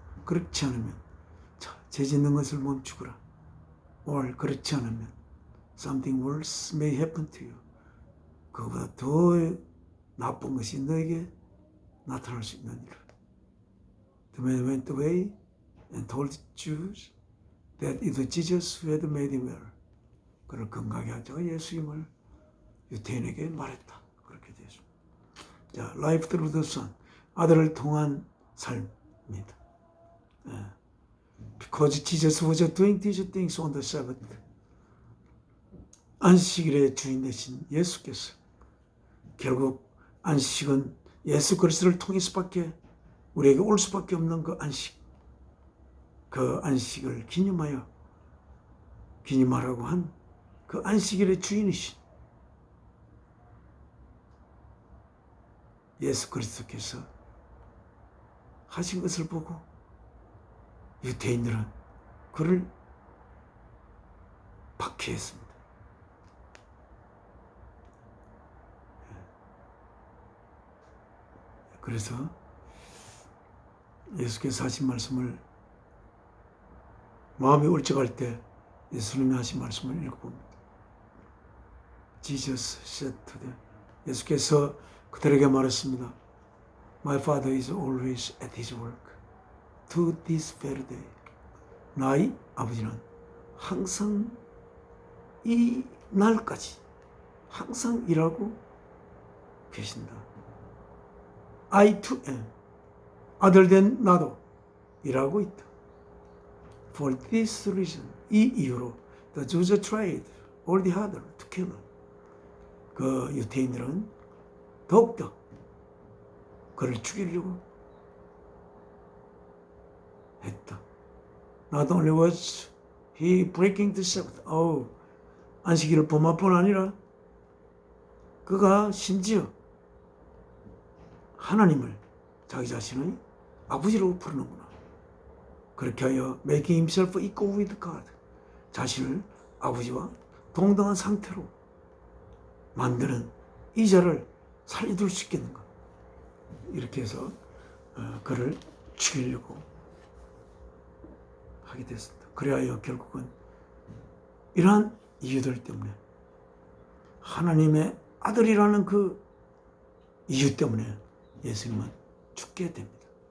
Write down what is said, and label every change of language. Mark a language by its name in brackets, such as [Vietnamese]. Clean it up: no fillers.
[Korean] 그렇지 않으면 죄 짓는 것을 멈추거라. [English] or [Korean] 그렇지 않으면 [English] something worse may happen to you. [Korean] 그보다 더 나쁜 것이 너에게 나타날 수 있는 일. [English] The man went away and told the Jews that it was Jesus who had made him well. [Korean] 그를 건강하게 하자가 예수임을 유대인에게 말했다. 그렇게 되죠. 자, [English] life through the Son. [Korean] 아들을 통한 삶입니다. [English] Because Jesus was doing these things on the Sabbath. [Korean] 안식일의 주인 되신 예수께서 결국 안식은 예수 그리스도를 통해서밖에 우리에게 올 수밖에 없는 그 안식, 그 안식을 기념하라고 한 그 안식일의 주인이신 예수 그리스도께서 하신 것을 보고 유대인들은 그를 박해했습니다. 그래서 예수께서 하신 말씀을 마음이 울적할 때 예수님이 하신 말씀을 읽어봅니다. [English] Jesus said to them. [Korean] 예수께서 그들에게 말했습니다. [English] My Father is always at his work to this very day. [Korean] 나의 아버지는 항상 이 날까지 항상 일하고 계신다. [English] I too am. [Korean] 아들 된 나도 일하고 있다. [English] For this reason, [Korean] 이 이유로 [English] the Jews tried all the harder to kill him. [Korean] 그 유대인들은 더욱더 그를 죽이려고 했다. [English] Not only was he breaking the Sabbath. [Korean] 안식일을 범할 뿐 아니라 그가 심지어 하나님을 자기 자신의 아버지로 부르는구나. 그렇게 하여 [English] making himself equal with God. [Korean] 자신을 아버지와 동등한 상태로 만드는 이 자를 살려둘 수 있겠는가. 이렇게 해서 그를 죽이려고 하게 됐습니다. 그래야 결국은 이러한 이유들 때문에 하나님의 아들이라는 그 이유 때문에 예수님은 죽게 됩니다.